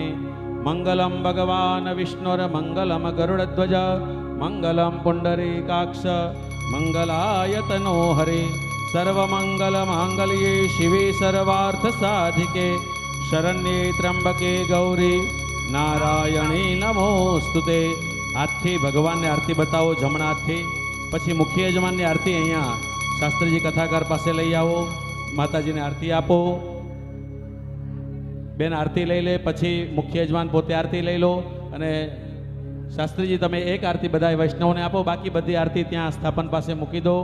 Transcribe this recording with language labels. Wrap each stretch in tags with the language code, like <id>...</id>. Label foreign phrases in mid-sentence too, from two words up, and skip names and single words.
<sa>मङ्गलं भगवान् विष्णुर्मङ्गलं गरुडध्वज मङ्गलं पुण्डरीकाक्ष मङ्गलायतनो हरि। सर्वमङ्गलमाङ्गल्ये शिवे सर्वार्थसाधिके शरण्ये त्र्यंबके गौरी नारायणी नमोस्तुते।</sa> <gu>हाथથી ભગવાનને આરતી બતાવો જમણા હાથથી, પછી મુખ્ય યજમાનની આરતી અહીંયા શાસ્ત્રીજી કથાકાર પાસે લઈ આવો, માતાજીને આરતી આપો। બેન આરતી લઈ લે, પછી મુખ્ય યજમાન પોતે આરતી લઈ લો અને શાસ્ત્રીજી તમે એક આરતી બધા વૈષ્ણવને આપો, બાકી બધી આરતી ત્યાં સ્થાપન પાસે મૂકી દો।</gu>